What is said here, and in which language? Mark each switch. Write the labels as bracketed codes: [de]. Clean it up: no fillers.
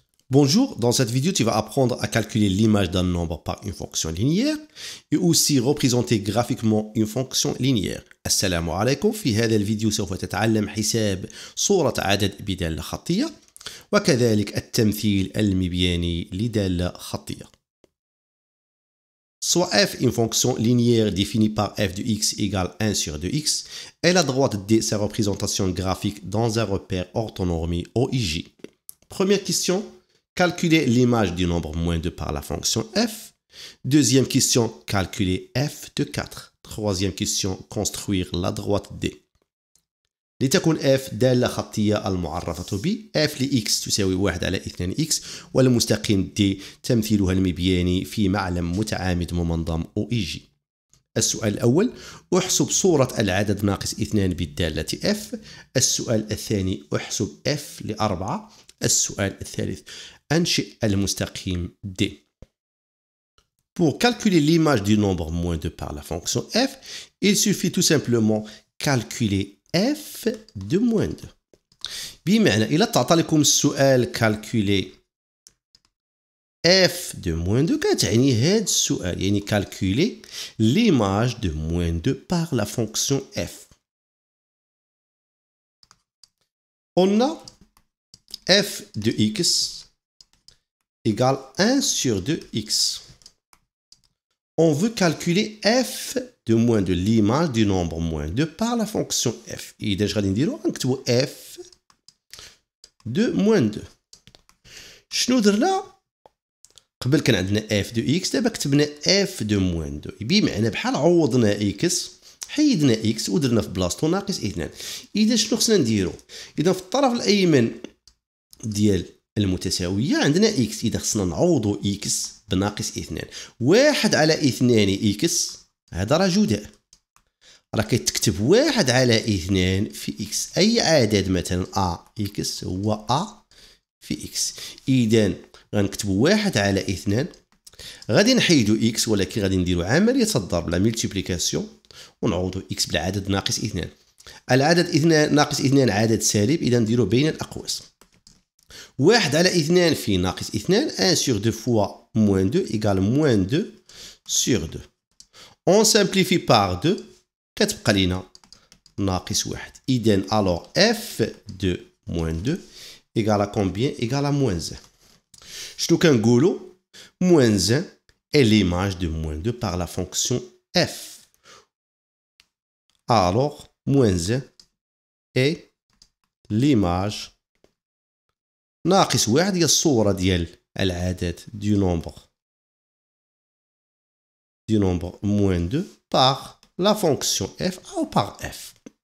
[fr] Bonjour, dans cette vidéo, tu vas apprendre à calculer l'image d'un nombre par une fonction linéaire et aussi représenter graphiquement une fonction linéaire. [ar] السلام عليكم. في هذا الفيديو سوف تتعلم حساب صورة عدد بدالة خطية وكذلك التمثيل المبياني لدالة خطية. [fr] Soit f une fonction linéaire définie par f de x égale 1 sur 2x et la droite D sa représentation graphique dans un repère orthonormé OIJ. Première question, calculer l'image du nombre moins 2 par la fonction f. Deuxième question, calculer f de 4. Troisième question, construire la droite D. [ar] لتكن f دالة خطية المعرفة ب f لx تساوي 1 على 2x والمستقيم d تمثيلها المبياني في معلم متعامد ممنظم OIJ. السؤال الأول، أحسب صورة العدد ناقص 2 بالدالة f. السؤال الثاني، أحسب f ل4. السؤال الثالث، أنشئ المستقيم d. [fr] Pour calculer l'image du nombre moins 2 par la fonction f, il suffit tout simplement calculer f de moins 2. [ar] بمعنى إلا تعطى لكم السؤال [fr] calculer f de moins 2 [ar] كتعني هذا السؤال يعني [fr] calculer l'image de moins 2 par la fonction f. On a f de x égale 1 sur 2x. On veut calculer f de moins de l'image du nombre moins 2 par la fonction f. [ar] إذا اش غادي نديرو غنكتبو [fr] f de moins 2. [ar] شنو درنا؟ قبل كان عندنا [fr] f de x، [ar] دابا كتبنا [fr] f de moins 2. [ar] بمعنى بحال عوضنا x، حيدنا x ودرنا في بلاصتو ناقص 2. إذا شنو خصنا نديرو؟ إذا في الطرف الأيمن ديال المتساوية عندنا x، إذا خصنا نعوضو x بناقص 2. 1 على 2 x هذا راه جداء، راه كتكتب 1 على 2 في x. أي عدد مثلا a x هو a في x. إذا غنكتبو 1 على 2، غادي نحيدو x ولكن غادي نديرو عملية الضرب لا ملتيبليكاسيون ونعوضو x بالعدد ناقص 2. العدد 2 ناقص 2 عدد سالب، إذا نديرو بين الأقواس. 1 على 2 في ناقص 2، [fr] 1 sur 2 fois moins 2 égale moins 2 sur 2. On simplifie par 2 [ar] كتبقى لينا ناقص 1. [fr] إذن alors f de moins 2 égale à combien? Égale à moins 1. [ar] شنو كنقولو؟ [fr] moins 1 est l'image de moins 2 par la fonction f. Alors moins 1 est l'image [ar] ناقص 1 هي الصورة ديال العدد [fr] du nombre moins 2 par la fonction f ou par f.